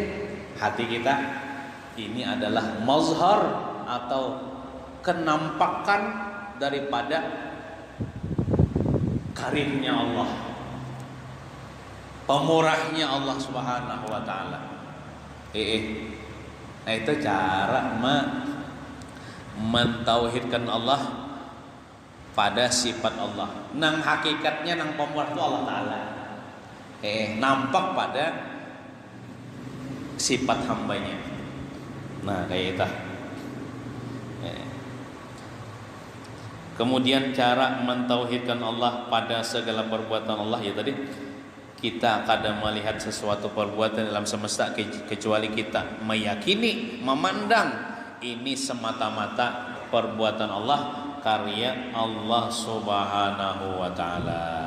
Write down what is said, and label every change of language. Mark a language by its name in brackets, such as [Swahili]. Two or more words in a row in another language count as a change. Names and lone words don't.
[Indonesian] Hati kita ini adalah mazhar atau kenampakan daripada karimnya Allah, pemurahnya Allah [Arabic] سبحانه وتعالى. [Indonesian] Nah, itu cara mentauhidkan Allah pada sifat Allah. [Banjar] Nang hakikatnya nang pemurah itu [Arabic] الله تعالى. [Indonesian] Nampak pada sifat hambanya. Nah, kayak itu. Kemudian cara mentauhidkan Allah pada segala perbuatan Allah, ya tadi kita kadang melihat sesuatu perbuatan dalam semesta kecuali kita meyakini, memandang ini semata-mata perbuatan Allah, karya Allah [Arabic] سبحانه وتعالى.